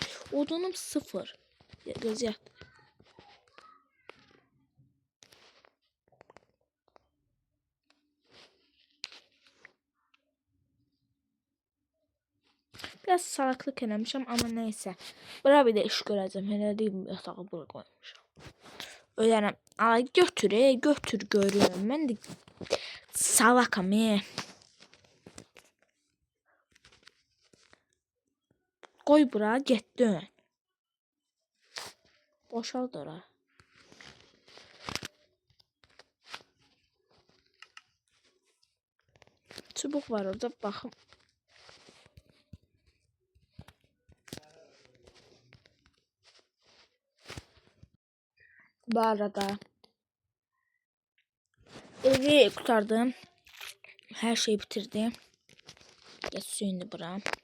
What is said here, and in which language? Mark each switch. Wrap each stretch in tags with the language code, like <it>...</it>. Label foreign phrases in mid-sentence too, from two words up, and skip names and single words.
<az>Odunum 0. Gözleyem. Biraz salaklık eləmişəm</az> <tr>ama neyse.</tr> <az>Bura bir de iş görəcəm. Hele deyim yatağı bura koymuşam. Öyrənəm. Ay götür görürüm. Mən də salakam. Koy bura getdin. Boşalt ora. Çubuk var orada baxım.</az> <tr>Bu arada evi kurtardım. Her şeyi bitirdim. Geç suyunu bura.</tr>